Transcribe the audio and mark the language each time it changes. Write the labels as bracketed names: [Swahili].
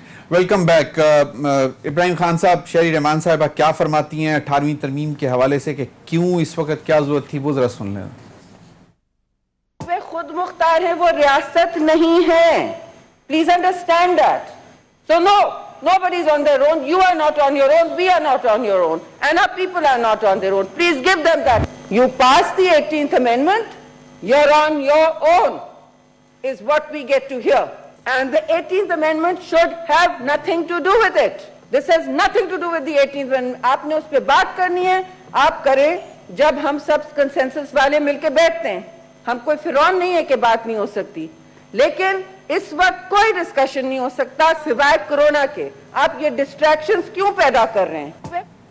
[Urdu] Welcome back. ابراہیم خان صاحب, شہری رحمان صاحبہ کیا فرماتی ہیں 18ویں ترمیم کے حوالے سے کہ کیوں اس وقت کیا ضرورت تھی, وہ ذرا سن لیں. وہ خود مختار ہے, وہ ریاست نہیں ہے. [English] Please understand that. So no, nobody is on their own. You are not on your own. We are not on your own. And our people are not on their own. Please give them that. You passed the 18th Amendment. You're on your own, is what we get to hear. And the 18th Amendment should have nothing to do with it. This has nothing to do with the 18th Amendment. [Urdu] آپ نے اس پہ بات کرنی ہے, آپ کریں جب ہم سب کنسنسس والے مل کے بیٹھتے ہیں. ہم کوئی فرعون نہیں ہے کہ بات نہیں ہو سکتی, لیکن اس وقت کوئی ڈسکشن نہیں ہو سکتا سوائے کرونا کے. آپ یہ ڈسٹریکشنز کیوں پیدا کر رہے ہیں؟